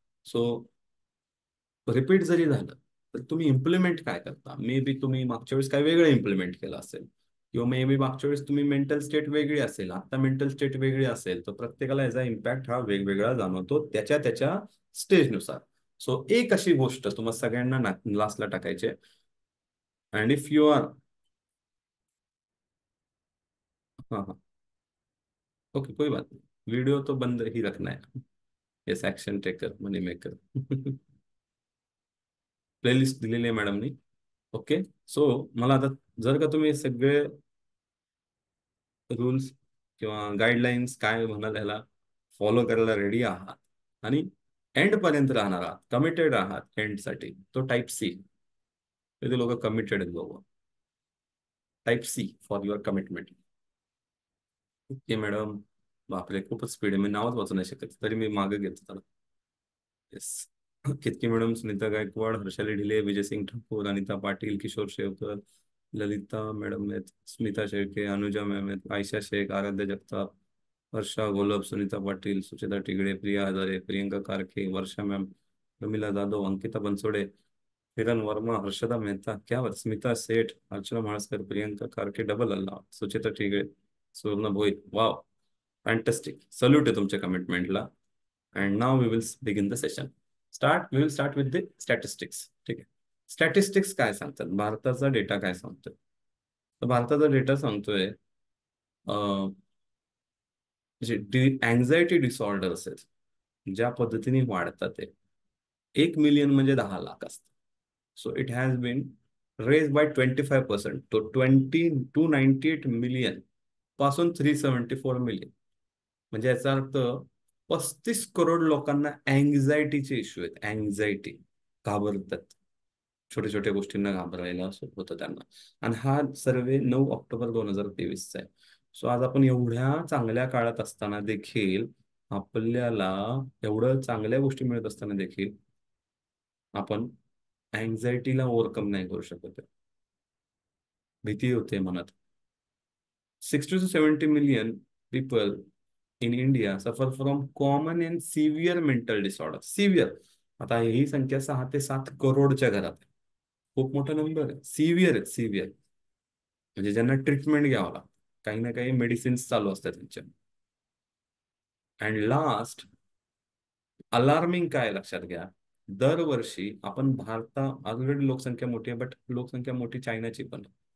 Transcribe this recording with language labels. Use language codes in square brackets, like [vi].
[mr] So repeat जरी झालं तर तुम्ही इम्प्लिमेंट काय करता. मे बी तुम्ही मागच्या वेळेस काय वेगळं इम्प्लिमेंट केलं असेल, किंवा मे बी मागच्या वेळेस तुम्ही मेंटल स्टेट वेगळी असेल, आता मेंटल स्टेट वेगळी असेल, तर प्रत्येकाला याचा इम्पॅक्ट हा वेगवेगळा जाणवतो त्याच्या त्याच्या स्टेजनुसार. सो एक अशी गोष्ट तुम्हाला सगळ्यांना लास्टला टाकायची आहे. [en] and if you are [hi] हाँ हाँ, ओके, कोई बात नहीं, वीडियो तो बंद ही रखना है. [en] Yes, action taker, money maker. [mr] प्लेलिस्ट दिलेली आहे मॅडमनी. ओके. सो मला आता, जर का तुम्ही सगळे रूल्स किंवा गाईडलाईन्स काय म्हणाल ह्याला फॉलो करायला रेडी आहात आणि एंड पर्यंत राहणार आहात, कमिटेड आहात एंडसाठी, तो टाईप सी. ते लोक कमिटेड आहेत बाबा. [en] Type C for your commitment. [mr] Okay madam. बापरे, खूपच स्पीड आहे, मी नावच वाचू नाही शकत, तरी मी मागे घेतो त्याला. येस. केतकी मॅडम, सुनीता गायकवाड, हर्षाली ढिले, विजय सिंग ठाकूर, अनिता पाटील, किशोर शेवकर, ललिता मॅडम आहेत, स्मिता शेळके, अनुजा मॅम आहेत, आयशा शेख, आराध्य जगताप, वर्षा गोलब, सुनीता पाटील, सुचेता टिगडे, प्रिया हजारे, प्रियंका कारखे, वर्षा मॅम, रमिला जाधव, अंकिता बनसोडे, किरण वर्मा, हर्षदा मेहता, क्या बात, स्मिता सेठ, अर्चना म्हाळसकर, प्रियंका कारखे, डबल अल्ला, सुचेता टिगडे, सुवर्ण भोईर. [en] Wow, fantastic. [mr] सल्यूट आहे तुमच्या कमिटमेंटला. [en] And now we will begin the session. We will start with the statistics. [mr] ठीक आहे. स्टॅटिस्टिक्स काय सांगतात, भारताचा डेटा काय सांगतोय. तर भारताचा डेटा सांगतोय जे अँझायटी डिसऑर्डर्स आहेत ज्या पद्धतीने वाढतात ते, 1 मिलियन म्हणजे 10 लाख असतात. [en] So it has been raise by 25%, तो 298 million पासून 374 million. [mr] म्हणजे याचा अर्थ 35 करोड लोकांना अँझायटीचे इश्यू आहेत. अँझायटी, घाबरतात, छोट्या छोट्या गोष्टींना घाबरायला असं होतं त्यांना. आणि हा सर्वे 9 ऑक्टोबर 2023 चा आहे. सो आज आपण एवढ्या चांगल्या काळात असताना देखील, आपल्याला एवढं चांगल्या गोष्टी मिळत असताना देखील आपण अँझायटीला ओव्हरकम नाही करू शकत. भीती होते मनात. [en] 60 to 70 million people in India suffer from common and severe mental disorder. [mr] Severe, आता ही संख्या 6 ते 7 करोडच्या घरात आहे. खूप मोठा नंबर आहे. सिव्हिअर आहेत, सिव्हिअर म्हणजे ज्यांना ट्रीटमेंट घ्यावं लागतं, काही ना काही मेडिसिन्स चालू असतात त्यांच्या. अँड लास्ट, अलार्मिंग काय लक्षात घ्या, दरवर्षी आपण भारतात ऑलरेडी लोकसंख्या मोठी आहे, बट लोकसंख्या मोठी चायनाची पण आहे.